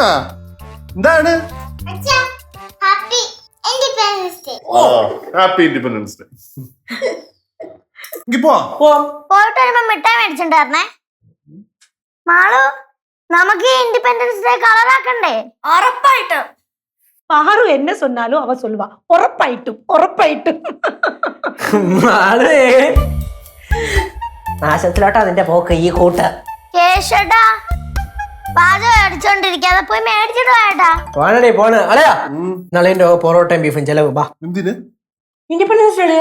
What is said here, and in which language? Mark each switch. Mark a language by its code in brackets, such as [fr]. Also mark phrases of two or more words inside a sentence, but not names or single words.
[en] എന്താണ്? Happy Independence Day. [ml] പോയിട്ട് വരുമ്പോ മിഠായി മേടിച്ചിട്ടുണ്ടായിരുന്നേ. മാളു, നമുക്ക് [en] Independence Day [ml] കളറാക്കണ്ടേ? ഉറപ്പായിട്ടും. [ta] பாரு என்ன சொன்னாலும் அவ சொல்லுவா [ml] ഉറപ്പായിട്ടും ഉറപ്പായിട്ടും. നാശത്തിലോട്ടാ അതിന്റെ പോക്ക് ഈ കൂട്ട്. കേശട്ടാ, പാചകം അടിച്ചോണ്ടിരിക്കാതെ പോയി മേടിച്ചിട്ട് വേട്ടാ. പോണേ പോണ് അളയാ. നാളെ പൊറോട്ടയും ബീഫും ചെലവ്. ബാ. എന്തിന്? [en] Independence Day.